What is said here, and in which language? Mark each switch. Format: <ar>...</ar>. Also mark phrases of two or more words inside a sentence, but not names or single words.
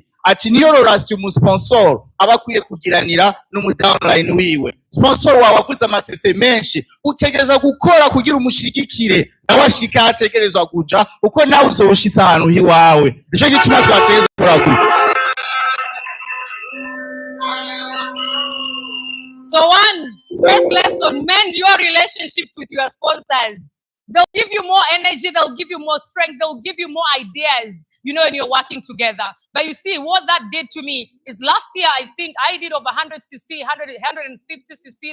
<rn>Ati niyo relation mu sponsor abakwiye kugiranira n'umu downline wiwe. Sponsor wawe akuza amasese menshi, utegereza gukora kugira umushigikire, nawashika ategerezwa kuja uko nawe uzoshitsa ahantu hiwawe. Nico gituma twategereza gukora gutya.</rn> <en>So first lesson, mend your relationships with your sponsors. They'll give you more energy, they'll give you more strength, they'll give you more ideas, when you're working together. But you see, what that did to me is last year, I think I did over 100cc, 150cc.</en>